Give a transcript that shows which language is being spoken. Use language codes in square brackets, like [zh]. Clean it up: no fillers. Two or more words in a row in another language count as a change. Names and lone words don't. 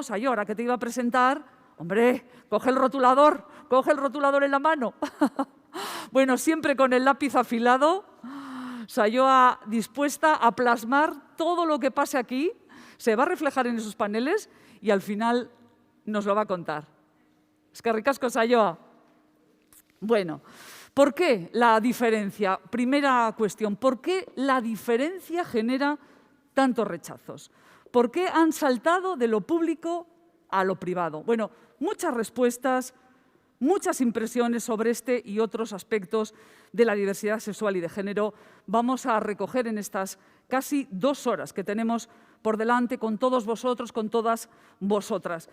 [es] Saioa, ahora que te iba a presentar, hombre, coge el rotulador en la mano. Bueno, siempre con el lápiz afilado, Saioa dispuesta a plasmar todo lo que pase aquí, se va a reflejar en esos paneles y al final nos lo va a contar. [eu] Eskerrik asko, Saioa. [es] Bueno, ¿por qué la diferencia? Primera cuestión, ¿por qué la diferencia genera tantos rechazos? ¿Por qué han saltado de lo público a lo privado? Bueno, muchas respuestas, muchas impresiones sobre este y otros aspectos de la diversidad sexual y de género vamos a recoger en estas casi 2 horas que tenemos por delante con todos vosotros, con todas vosotras.